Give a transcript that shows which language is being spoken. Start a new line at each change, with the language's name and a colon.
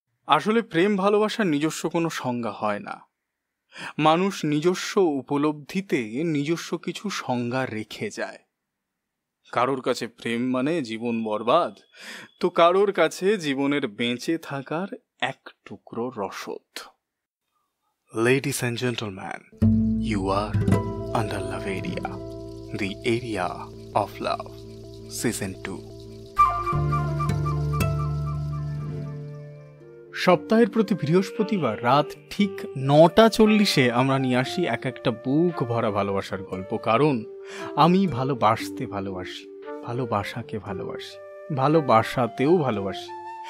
Bangla: আসলে প্রেম ভালোবাসার নিজস্ব কোনো সংজ্ঞা হয় না। মানুষ নিজস্ব উপলব্ধিতে নিজস্ব কিছু সংজ্ঞা রেখে যায়। কারোর কাছে প্রেম মানে জীবন বরবাদ, তো কারোর কাছে জীবনের বেঁচে থাকার এক টুকরো রসদ।
English: Ladies and gentlemen, you are under Love Area, the area of love, season 2.
Bangla: সপ্তাহের প্রতি বৃহস্পতিবার রাত ঠিক 9:40 আমরা নিয়ে আসি এক একটা বুক ভরা ভালোবাসার গল্প। কারণ আমি ভালোবাসতে ভালোবাসি, ভালোবাসাকে ভালোবাসি, ভালোবাসাতেও ভালোবাসি।